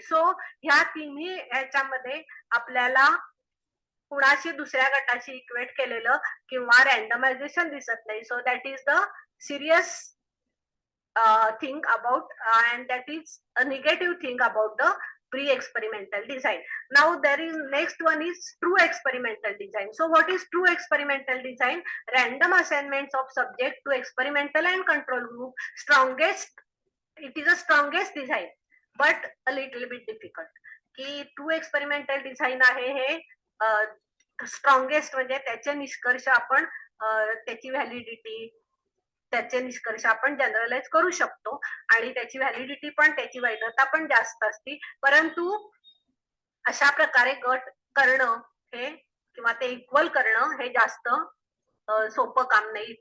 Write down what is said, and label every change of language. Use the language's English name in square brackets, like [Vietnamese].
[Marathi] So ह्या तिन्ही ह्याच्यामध्ये आपल्याला कुणाशी दुसऱ्या गटाशी इक्वेट केलेलं किंवा रँडमायझेशन दिसत नाही. [English] So that is the serious thing about and that is a negative thing about the pre-experimental design. Now there is next one is true experimental design. So what is true experimental design? Random assignments of subject to experimental and control group. It is a strongest design but a little bit difficult. [Marathi] की true experimental design आहे हे strongest, म्हणजे त्याचे निष्कर्ष आपण त्याची validity, त्याचे निष्कर्ष आपण जनरलाइज करू शकतो आणि त्याची व्हॅलिडिटी पण, त्याची वैधता पण जास्त असते. परंतु अशा प्रकारे गट करणं हे किंवा ते इक्वल करणं हे जास्त सोपं काम नाही.